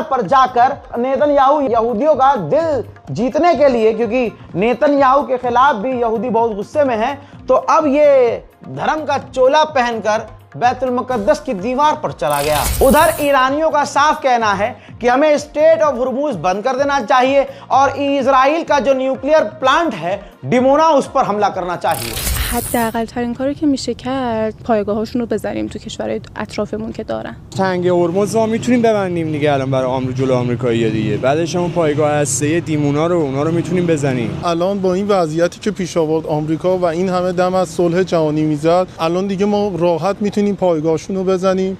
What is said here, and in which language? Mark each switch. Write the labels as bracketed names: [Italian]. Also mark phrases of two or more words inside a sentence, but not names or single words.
[Hindi] पर जाकर नेतन्याहू यहूदियों का दिल जीतने के लिए, क्योंकि नेतन्याहू के खिलाफ भी यहूदी बहुत गुस्से में हैं, तो अब ये धर्म का चोला पहनकर बैतुल मुकद्दस की दीवार पर चला गया। उधर ईरानियों का साफ कहना है कि हमें स्टेट ऑफ हुर्मुज बंद कर देना चाहिए और इजराइल का जो [English] nuclear plant [Hindi] है डिमोना, उस पर हमला करना चाहिए। [Persian] حداقل ترین کاری که میشه کرد پایگاهاشون رو بزنیم تو کشورهای اطرافمون که دارن. تنگ هرمز ما میتونیم ببندیم دیگه الان برای جلو آمریکایی‌ها دیگه. بعدش هم پایگاه هسته‌ای دیمونا رو اونا رو میتونیم بزنیم. الان با این وضعیتی که پیش آورد آمریکا و این همه دم از صلح جهانی میزد، الان دیگه ما راحت میتونیم پایگاهشون رو بزنیم.